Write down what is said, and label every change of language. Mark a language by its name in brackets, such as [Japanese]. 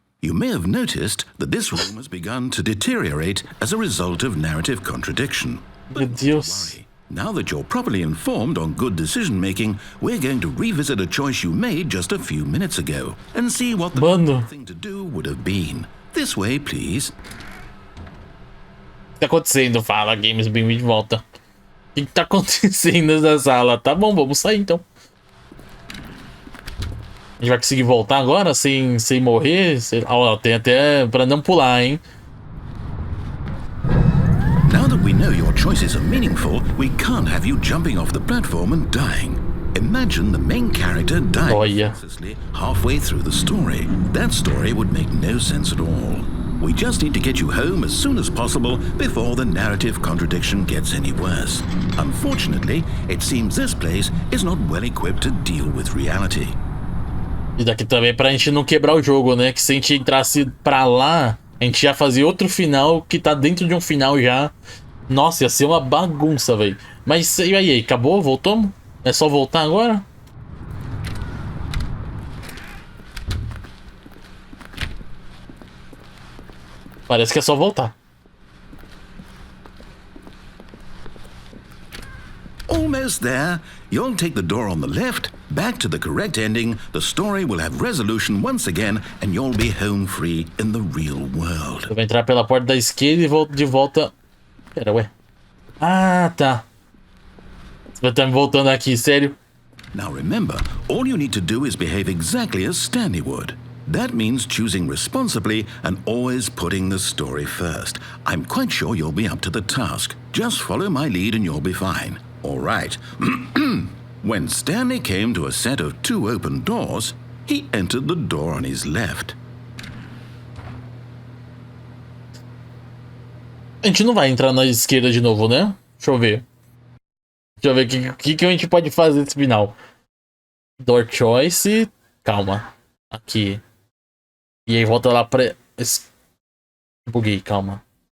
[English] You may have noticed that this room has begun to deteriorate as a result of narrative contradiction. [Portuguese] Meu Deus. [English] Now that you're properly informed on good decision-making, we're going to revisit a choice you made just a few minutes ago and see what the [Portuguese] Mano. [English] right thing to do would have been. This way, please. [Portuguese] O que tá acontecendo? Fala, Games, bem-vindo de volta. O que tá acontecendo nessa sala? Tá bom, vamos sair então. A gente vai conseguir voltar agora sem morrer? Ó, tem até pra não pular, hein? [English] Now that we know your choices are meaningful, we can't have you jumping off the platform and dying. Imagine the main character dying [Portuguese] Olha. [English] senselessly halfway through the story. That story would make no sense at all. We just need to get you home as soon as possible before the narrative contradiction gets any worse. Unfortunately, it seems this place is not well equipped to deal with reality. [Portuguese] E daqui também pra gente não quebrar o jogo, né? Que se a gente entrasse pra lá, a gente ia fazer outro final que tá dentro de um final já. Nossa, ia ser uma bagunça, velho. Mas e aí, acabou? Voltamos? É só voltar agora? Parece que é só voltar. [English] Almost there. You'll take the door on the left, back to the correct ending, the story will have resolution once again, and you'll be home free in the real world. [Portuguese] Eu vou entrar pela porta da esquerda e volto de volta. Pera, ué. Ah, tá. Você vai estar me voltando aqui, sério? [English] Now remember, all you need to do is behave exactly as Stanley would. That means choosing responsibly and always putting the story first. I'm quite sure you'll be up to the task. Just follow my lead and you'll be fine. All right. When Stanley came to a set of 2 open doors, he entered the door on his left. [Portuguese] A gente não vai entrar na esquerda de novo, né? Deixa eu ver. Deixa eu ver o que a gente pode fazer nesse final. [English] Door choice. [Portuguese] Calma. Aqui. E aí volta lá pra... Buguei, calma.